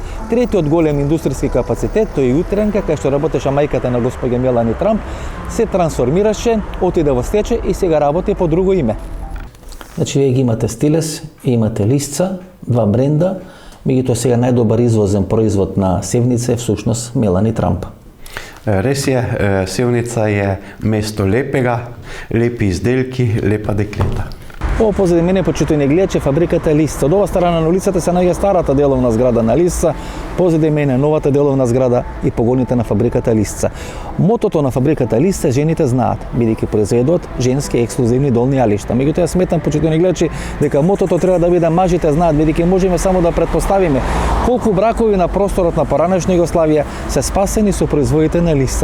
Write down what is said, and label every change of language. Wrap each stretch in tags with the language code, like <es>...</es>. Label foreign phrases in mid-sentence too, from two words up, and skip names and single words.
<mk>Третиот голем индустријски капацитет, тој е Утренка, кај што работеше мајката на госпоѓа Мелани Трамп, се трансформираше, отиде во стечај и сега работи по друго име. Значи вие ги имате Стилес и имате Лисца, два бренда. Меѓутоа сега најдобар извозен производ на Севница е всушност Мелани Трамп.</mk> <sl>Res je, Sevnica je mesto lepega, lepi izdelki, lepa dekleta.</sl> <mk>Ово позади мене, почитувани гледачи, фабриката Лисца. Од ова страна на улицата се наоѓа старата деловна зграда на Лисца, позади мене новата деловна зграда и погоните на фабриката Лисца. Мотото на фабриката Лисца жените знаат, бидејќи произведуваат женски ексклузивни долни алишта. Меѓутоа сметам, почитувани гледачи, дека мотото треба да биде мажите знаат, бидејќи можеме само да претпоставиме колку бракови на просторот на поранешна Југославија се спасени со производите на Лисца.</mk>